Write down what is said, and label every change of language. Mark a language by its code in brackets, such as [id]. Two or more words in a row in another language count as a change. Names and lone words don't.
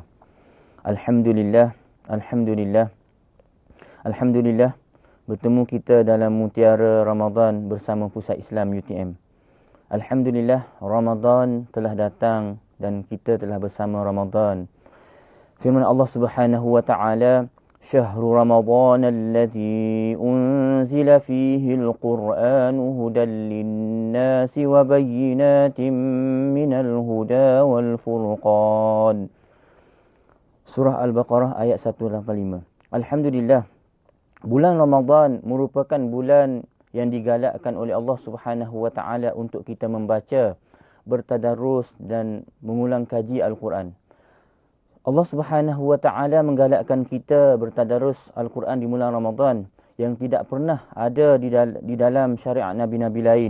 [ar] الحمد لله، الحمد لله، الحمد لله. [ms] Bertemu kita dalam Mutiara Ramadan bersama Pusat Islam UTM. Alhamdulillah, Ramadan telah datang dan kita telah bersama Ramadan. Firman Allah [ar] سبحانه وتعالى, "شهر رمضان الذي أنزل فيه القرآن هدى للناس وبينات من الهدى والفرقان." [ms] Surah Al-Baqarah ayat 185. Alhamdulillah, bulan Ramadan merupakan bulan yang digalakkan oleh Allah [ar] سبحانه وتعالى [ms] untuk kita membaca, bertadarus dan mengulang kaji Al-Quran. Allah [ar] سبحانه وتعالى [ms] menggalakkan kita bertadarus Al-Quran di bulan Ramadan yang tidak pernah ada di dalam syariat nabi-nabi lain.